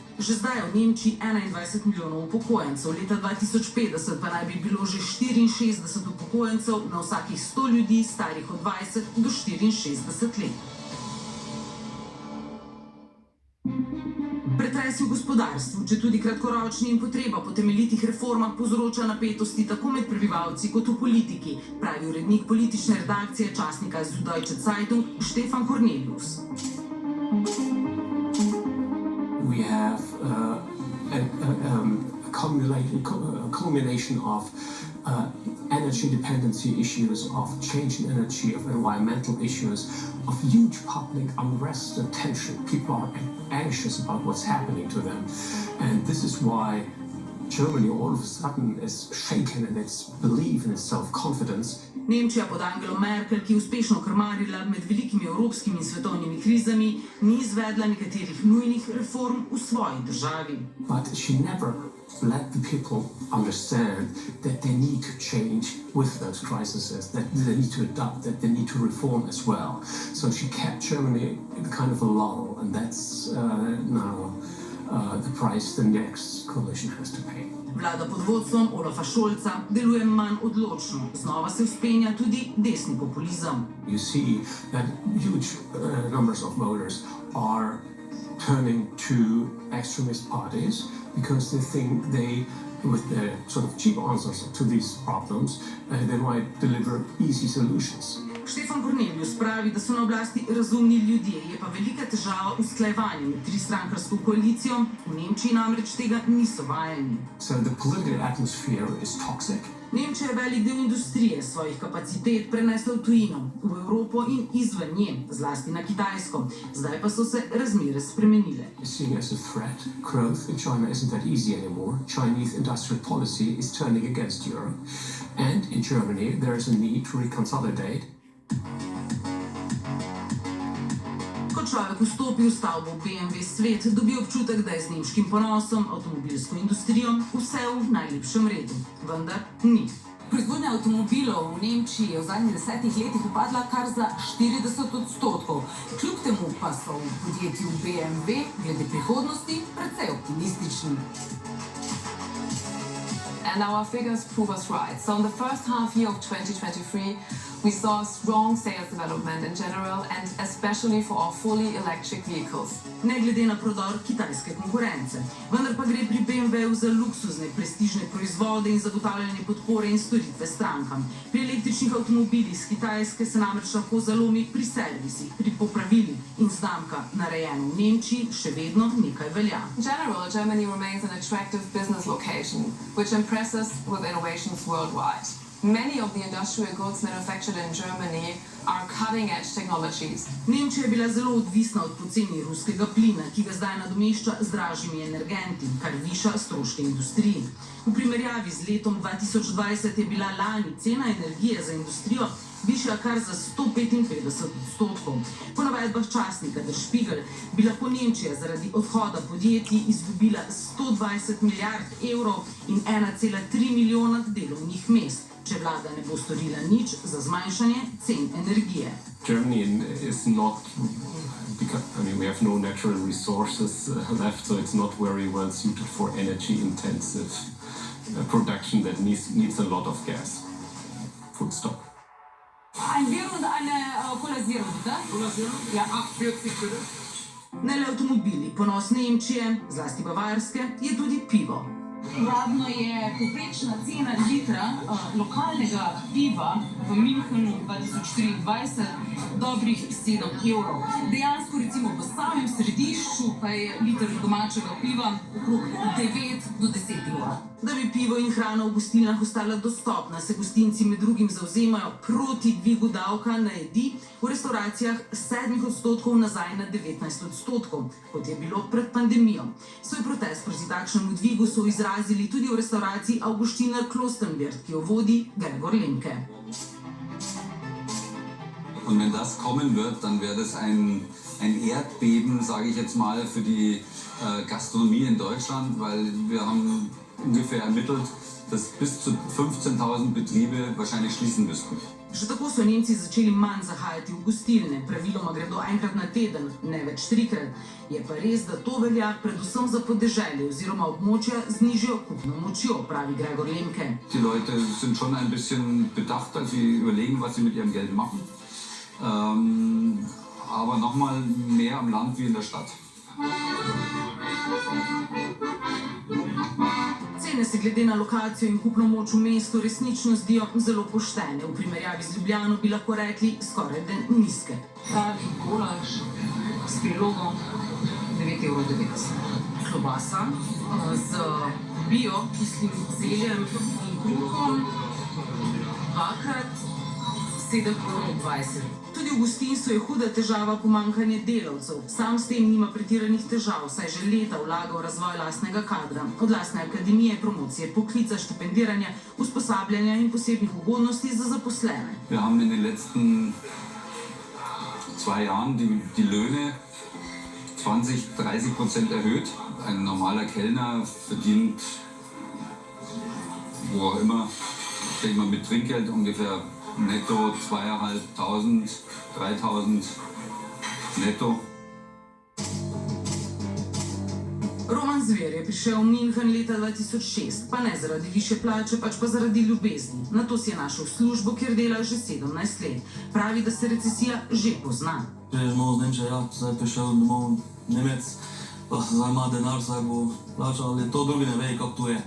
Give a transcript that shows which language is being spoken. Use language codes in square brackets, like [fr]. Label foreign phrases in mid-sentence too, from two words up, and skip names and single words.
[sl] Že zdaj je v Nemčiji 21 milijonov upokojencev, leta 2050 pa naj bi bilo že 64 upokojencev na vsakih 100 ljudi starih od 20 do 64 let. Pretresi v gospodarstvu, če tudi kratkoročni in potreba po temeljitih reformah povzroča napetosti tako med prebivalci kot v politiki, pravi urednik politične redakcije časnika Süddeutsche Zeitung Stefan Cornelius. [en] We have a culmination of energy dependency issues, of change in energy, of environmental issues, of huge public unrest and tension. People are anxious about what's happening to them. And this is why Germany all of a sudden is shaken in its belief and its self-confidence. [sl] Nemčija pod Angelo Merkel, ki je uspešno krmarila med velikimi evropskimi in svetovnimi krizami, ni izvedla nekaterih nujnih reform v svoji državi. [en] But she never let the people understand that they need to change with those crises, that they need to adapt, that they need to reform as well. So she kept Germany in kind of a lull, and that's now the price the next coalition has to pay. [sl] Vlada pod vodstvom Olafa Scholza deluje manj odločno. Znova se vzpenja tudi desni populizem. [en] You see that huge numbers of voters are turning to extremist parties because they think they, with the sort of cheap answers to these problems, they might deliver easy solutions. [sl] Stefan Cornelius pravi, da so na oblasti razumni ljudje, je pa velika težava usklajevanje med tristrankarsko koalicijo. V Nemčiji namreč tega niso vajeni. [en] So the political atmosphere is toxic. [sl] Nemčija je velik del industrije svojih kapacitet prenesla v tujino, v Evropo in izven nje, zlasti na Kitajsko. Zdaj pa so se razmere spremenile. [en] Seeing as a threat, growth in China isn't that easy anymore. Chinese industrial policy is turning against Europe. And in Germany there is a need to reconsolidate. [sl] Ko človek vstopi v stavbo BMW Svet, dobi občutek, da je z nemškim ponosom, avtomobilsko industrijo vse v najlepšem redu. Vendar ni. Proizvodnja avtomobilov v Nemčiji je v zadnjih 10 letih upadla kar za 40%. Kljub temu pa so v podjetju BMW glede prihodnosti precej optimistični. [en] And our figures prove us right. So in the first half year of 2023, we saw strong sales development in general and especially for our fully electric vehicles. [sl] Ne glede na prodor kitajske konkurence. Vendar pa gre pri BMW-ju za luksuzne, prestižne proizvode in zagotavljanje podpore in storitve strankam. Pri električnih avtomobilih z Kitajske se namreč lahko zalomi pri servisih, pri popravilih in znamka narejeno v Nemčiji še vedno nekaj velja. [en] In general, Germany remains an attractive business location, which impresses with innovations worldwide. Many of the industrial goods manufactured in Germany are cutting-edge technologies. [sl] Nemčija je bila zelo odvisna od poceni ruskega plina, ki ga zdaj nadomešča z dražjimi energenti, kar viša stroške industriji. V primerjavi z letom 2020 je bila lani cena energije za industrijo višja kar za 155%. Po navedbah časnika Der Spiegel bi lahko Nemčija zaradi odhoda podjetij izgubila 120 milijard evrov in 1,3 milijona delovnih mest, če vlada ne bo storila nič za zmanjšanje cen energije. [en] Germany is not, because, we have no natural resources left, so it's not very well suited for energy-intensive production that needs a lot of gas. Full stop. [de] Ein Bier und eine Cola-Zero, bitte? Cola-Zero? Ja. 48 bitte. [sl] Ne le avtomobili, ponos Nemčije, zlasti Bavarske, je tudi pivo. Uradno je povprečna cena litra lokalnega piva v Münchenu 2024 dobrih 7 evrov. Dejansko recimo v samem središču pa je liter domačega piva okrog 9 do 10 evrov. Da bi pivo in hrana v gostilnah ostala dostopna, se gostinci med drugim zavzemajo proti dvigu davka na jedi v restauracijah 7% nazaj na 19%, kot je bilo pred pandemijo. Svoj protest proti takšnemu dvigu so izrazili tudi v restauraciji Augustiner Klostenwirt, ki jo vodi Gregor Lemke. [de] Und wenn das kommen wird, dann wäre das ein Erdbeben, sage ich jetzt mal, für die Gastronomie in Deutschland, weil wir haben ungefähr ermittelt, dass bis zu 15.000 Betriebe wahrscheinlich schließen müssten. [sl] Že tako so Nemci začeli manj zahajati v gostilne, praviloma gredo enkrat na teden, ne več 3-krat. Je pa res, da to velja predvsem za podeželje oziroma območja z nižjo kupno močjo, pravi Gregor Lemke. [de] Die Leute sind schon ein bisschen bedachter, sie überlegen, was sie mit ihrem Geld machen. Aber nochmal mehr am Land wie in der Stadt. [sl] Cene se glede na lokacijo in kupno moč v mestu resnično zdijo zelo poštene. V primerjavi z Ljubljano bi lahko rekli skoraj da nizke. Kavi, golaž s prilogom 9,90 evrov. Klobasa z bio kislim zeljem in kruhom dvakrat 7,20 evrov. Tudi v gostinstvu je huda težava pomanjkanje delavcev. Sam s tem nima pretiranih težav, saj že leta vlaga v razvoj lastnega kadra. Od lastne akademije, promocije poklica, štipendiranja, usposabljanja in posebnih ugodnosti za zaposlene. [de] Wir haben in den letzten 2 Jahren die Löhne 20-30% erhöht. Ein normaler Kellner verdient, wo auch immer, ich denke mal mit Trinkgeld ungefähr netto 2.500, 3.000 netto. [sl] Roman Zver je prišel v München leta 2006, pa ne zaradi višje plače, pač pa zaradi ljubezni. Nato si je našel službo, kjer dela že 17 let. Pravi, da se recesija že pozna. Če je znova z Nemčije, zdaj prišel domov Nemec, pa zdaj ima denar, zdaj bo plačal, ali to drugi ne ve, kako to je.